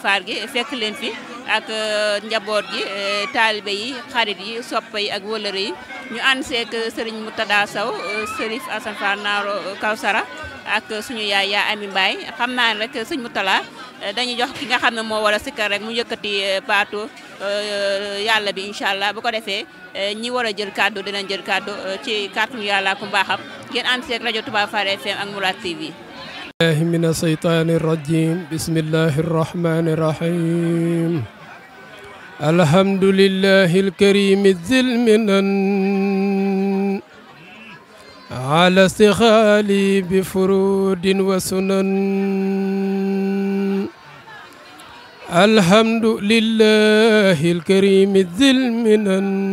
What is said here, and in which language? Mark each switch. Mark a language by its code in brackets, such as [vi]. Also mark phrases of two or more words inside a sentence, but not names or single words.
[wo] Fall gi fekk leen fi ak njaboot gi taalibe yi xarit yi soppe yi ak wëlëre yi ñu ànd seek Serigne Moutada Sow Serif Assane Fall Naaro Kawsara ak suñu yaay yaa Ami Mbaye xam naa ne rek sëñ Moutala dañuy jox ki nga xam ne moo war a sikkar rek mu yëkkati baatu yàlla bi [ar] إن شاء الله [wo] bu ko defee ñi war a jël kàddu dinañ jël kàddu ci kàttanu yàlla ku mbaaxam ngeen ànd seek rajo Touba Fall FM ak Mourad TV. [ar] الله من الشيطان الرجيم بسم الله الرحمن الرحيم الحمد لله الكريم ذي المنن على استغالي بفرود وسنن الحمد لله الكريم ذي المنن